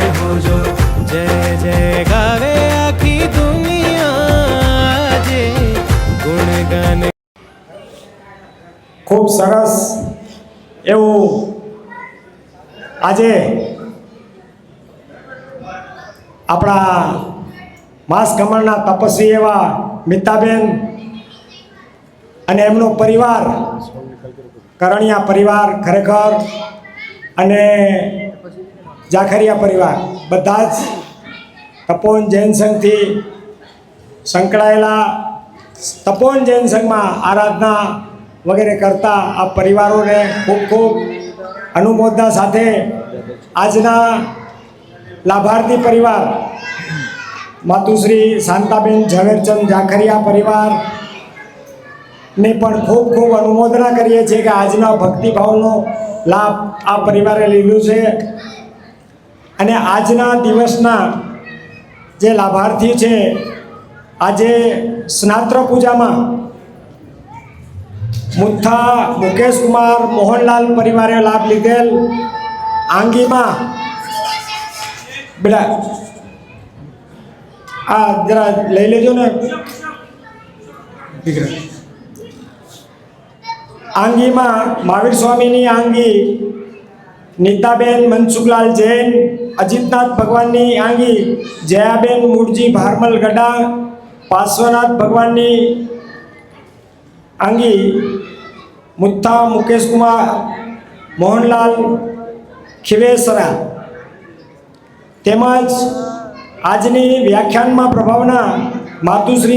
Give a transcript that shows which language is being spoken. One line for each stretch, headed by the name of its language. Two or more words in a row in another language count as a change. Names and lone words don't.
Gujarati: હો જો જય જય ગાવે આખી દુનિયા જે ગુણ ગાને। ખૂબ સરસ એવં આજે અપના માસ કમળના તપસ્વી એવા મિતાબેન અને એમનો પરિવાર કરણિયા પરિવાર ખરેખર અને જાખરિયા પરિવાર બધાજ તપોવન જૈન સંઘ થી સંકળાયેલા તપોવન જૈન સંઘ મેં આરાધના વગેરહ કરતા આ પરિવારો ને ખૂબ ખૂબ અનુમોદના સાથે આજના લાભાર્થી પરિવાર માતુશ્રી શાંતાબેન ઝવેરચંદ જાખરિયા પરિવાર ને પણ ખૂબ ખૂબ અનુમોદના કરીએ છે કિ આજના ભક્તિભાવનો લાભ આ પરિવારે લીધું છે અને આજના દિવસના જે લાભાર્થી છે આજે સ્નાત્ર પૂજા મેં મુઠ્ઠા મુકેશ કુમાર મોહનલાલ પરિવારે લાભ લીધેલ આંગી મેં બેટા આ જરા લઈ લેજો ને આંગી મેં મહાવીર સ્વામી આંગી નીતાબેન મનસુખલાલ જૈન અજિતનાથ ભગવાન આંગી જયાબેન મૂર્જી ભારમલ ગઢા પાર્શ્વનાથ ભગવાન આંગી મુઠ્ઠા મુકેશ કુમાર મોહનલાલ ખિવેસરા તેમજ આજની વ્યાખ્યાન મેં પ્રભાવના માતુશ્રી